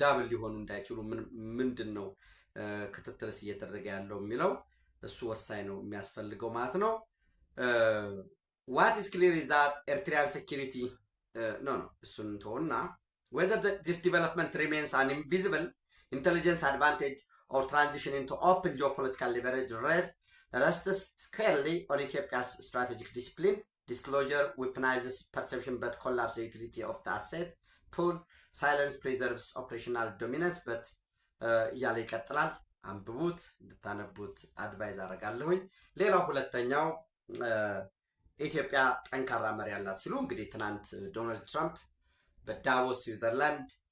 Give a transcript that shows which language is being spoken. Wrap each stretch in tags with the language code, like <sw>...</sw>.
<am>ሊሆኑ እንዳይችሉ ምንድን ነው ክትትልስ እየተደረገ ያለው የሚለው እሱ ወሳኝ ነው የሚያስፈልገው ማለት ነው።</am> <en>ዋት ኢዝ ክሊር ኢዝ ዛት ኤርትሪያን ሴኪሪቲ</en> <am>እሱን ተውና</am> <en>whether this development remains an invisible intelligence advantage or transition into open geopolitical leverage rests squarely on Ethiopia's strategic discipline. Disclosure weaponizes perception but collapses the utility of the asset pool. Silence preserves operational dominance but</en> <am>እያለ ይቀጥላል። አንብቡት፣ እንድታነቡት አድቫይዝ አደርጋለሁኝ። ሌላው ሁለተኛው ኢትዮጵያ ጠንካራ መሪ ያላት ሲሉ እንግዲህ ትናንት ዶናልድ ትራምፕ በዳቮስ ስዊዘርላንድ</am>